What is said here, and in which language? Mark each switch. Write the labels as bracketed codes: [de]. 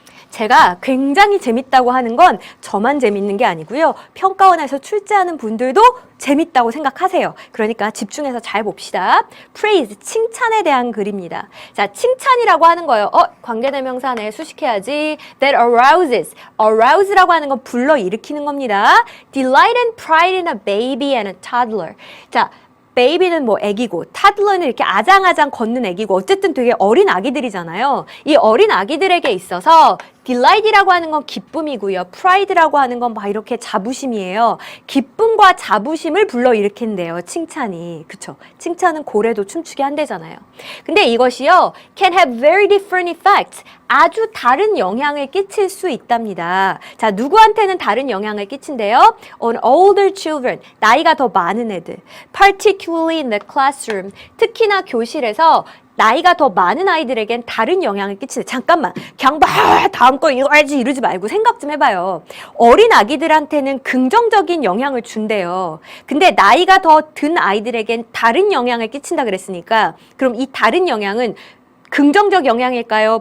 [ko] 제가 굉장히 재밌다고 하는 건 저만 재밌는 게 아니고요. 평가원에서 출제하는 분들도 재밌다고 생각하세요. 그러니까 집중해서 잘 봅시다. praise, 칭찬에 대한 글입니다. 자, 칭찬이라고 하는 거예요. 관계대명사네 수식해야지. [en] that arouses. [ko] arouse라고 하는 건 불러일으키는 겁니다. [en] delight and pride in a baby and a toddler. [ko] 자, baby는 뭐 애기고, toddler는 이렇게 아장아장 걷는 애기고, 어쨌든 되게 어린 아기들이잖아요. 이 어린 아기들에게 있어서 delight이라고 하는 건 기쁨이고요. pride라고 하는 건 막 이렇게 자부심이에요. 기쁨과 자부심을 불러일으킨대요. 칭찬이. 그쵸? 칭찬은 고래도 춤추게 한대잖아요. 근데 이것이요. [en] can have very different effects. [ko] 아주 다른 영향을 끼칠 수 있답니다. 자, 누구한테는 다른 영향을 끼친대요? [en] On older children. [ko] 나이가 더 많은 애들. [en] Particularly in the classroom. [ko] 특히나 교실에서 나이가 더 많은 아이들에겐 다른 영향을 끼치는. 잠깐만, 그냥 막 다음 거 이거 알지 이러지 말고 생각 좀 해봐요. 어린 아기들한테는 긍정적인 영향을 준대요. 근데 나이가 더 든 아이들에겐 다른 영향을 끼친다 그랬으니까 그럼 이 다른 영향은 긍정적 영향일까요?